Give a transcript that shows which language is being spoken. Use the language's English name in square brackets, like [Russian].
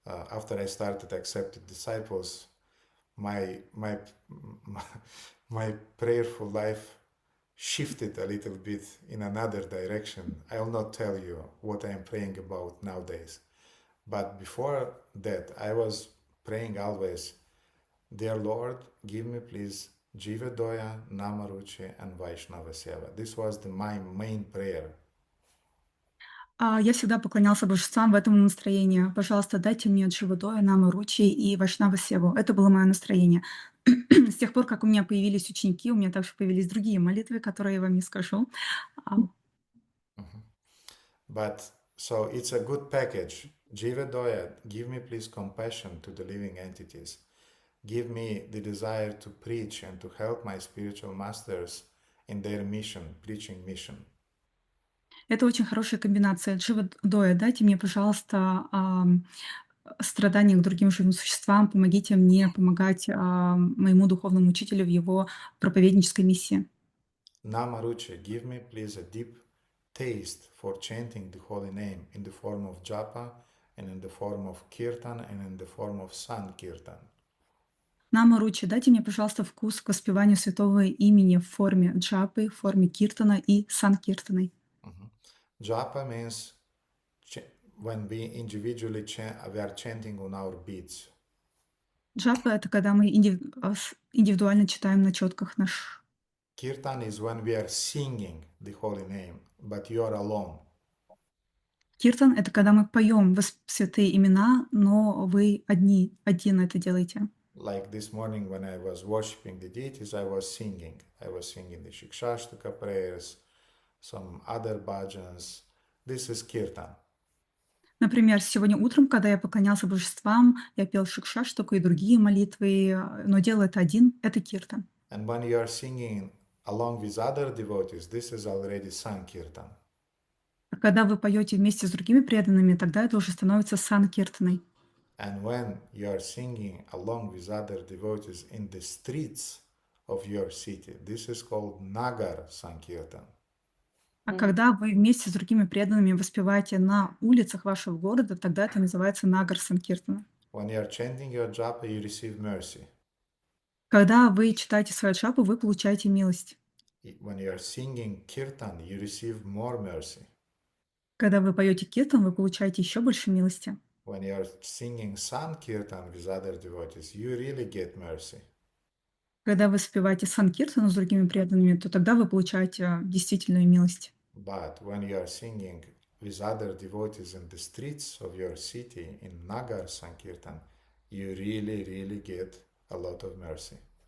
[English] After I started accepting disciples, my prayerful life shifted a little bit in another direction. I will not tell you what I am praying about nowadays. But before that, I was praying always, Dear Lord, give me please Jiva Doya, Namaruchi, and Vaishnava Seva. This was my main prayer. [Russian] Я всегда поклонялся божествам в этом настроении. Пожалуйста, дайте мне Дживадоя, Наму Ручи и Вайшнава Севу. Это было мое настроение. С тех пор, как у меня появились ученики, у меня также появились другие молитвы, которые я вам не скажу. [English] But so it's a good package. Jiva Doya, give me please compassion to the living entities. Give me the desire to preach and to help my spiritual masters in their mission, preaching mission. [Russian] Это очень хорошая комбинация. Дживадоя, дайте мне, пожалуйста, страдания к другим живым существам, помогите мне помогать моему духовному учителю в его проповеднической миссии. [English] Namaruchi, give me please a deep taste for chanting the holy name in the form of japa and in the form of kirtan and in the form of sankirtan. [Russian] Намаручи, дайте мне, пожалуйста, вкус к воспеванию святого имени в форме джапы, в форме киртана и санкиртаны. [English] Japa means when we individually we are chanting on our beats. [Russian] Джапа — это когда мы индивидуально читаем на четках наш. [English] Kirtan is when we are singing the holy name, but you are alone. [Russian] Киртан — это когда мы поем святые имена, но вы один это делаете. [English] Like this morning when I was worshiping the deities, I was singing. I was singing the Shikshashtaka prayers, some other bhajans. This is kirtan. [Russian] Например, сегодня утром, когда я поклонялся божествам, я пел шикшаштаку и другие молитвы, но делал это один — это киртан. [English] And when you are singing along with other devotees, this is already sankirtan. [Russian] А когда вы поете вместе с другими преданными, тогда это уже становится санкиртаной. [English] And when you are singing along with other devotees in the streets of your city, this is called Nagar Sankirtan. [Russian] А когда вы вместе с другими преданными воспеваете на улицах вашего города, тогда это называется Нагар Санкиртана. [English] When you are chanting your japa, you receive mercy. [Russian] Когда вы читаете свою джапу, вы получаете милость. [English] When you are singing kirtan, you receive more mercy. [Russian] Когда вы поете киртан, вы получаете еще больше милости. [English] When you are singing sankirtan with other devotees, you really get mercy. [Russian] Когда вы спеваете санкиртану с другими преданными, то тогда вы получаете действительную милость. [English] But when you are singing with other devotees in the streets of your city in Nagar Sankirtan, you really get a lot of mercy.